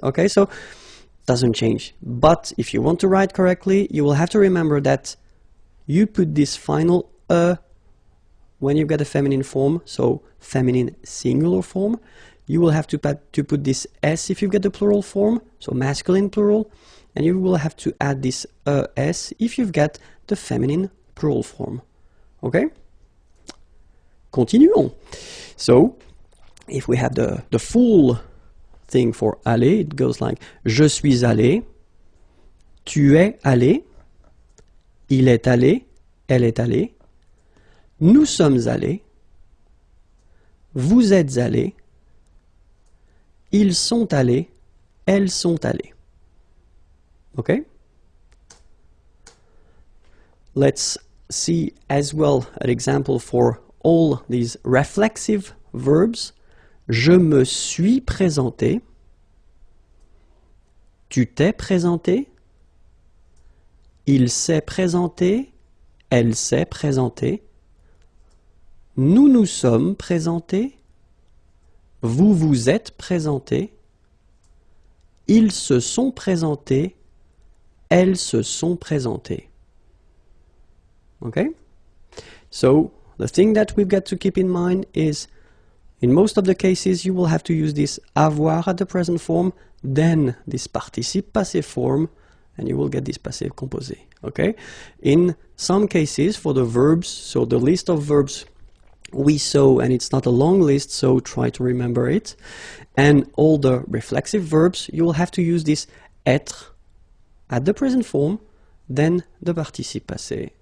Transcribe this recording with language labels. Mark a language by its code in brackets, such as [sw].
[en] Okay, so doesn't change. But if you want to write correctly, you will have to remember that you put this final when you've got a feminine form, so feminine singular form. You will have to put this S if you've got the plural form, so masculine plural, and you will have to add this S if you've got the feminine plural form. Okay? [fr] Continuons. [en] So, if we have the full thing for aller, it goes like [fr] je suis allé, tu es allé, il est allé, elle est allée, nous sommes allés, vous êtes allés, ils sont allés, elles sont allées. Okay? [en] Let's see as well an example for all these reflexive verbs. [fr] Je me suis présenté. Tu t'es présenté. Il s'est présenté. Elle s'est présentée. Nous nous sommes présentés. Vous vous êtes présentés. Ils se sont présentés. Elles se sont présentées. [en] Okay? So, the thing that we've got to keep in mind is, in most of the cases, you will have to use this avoir at the present form, then this participe passé form, and you will get this passé composé. Okay? In some cases, for the verbs, so the list of verbs we saw, and it's not a long list, so try to remember it, and all the reflexive verbs, you will have to use this être at the present form, then the participe passé.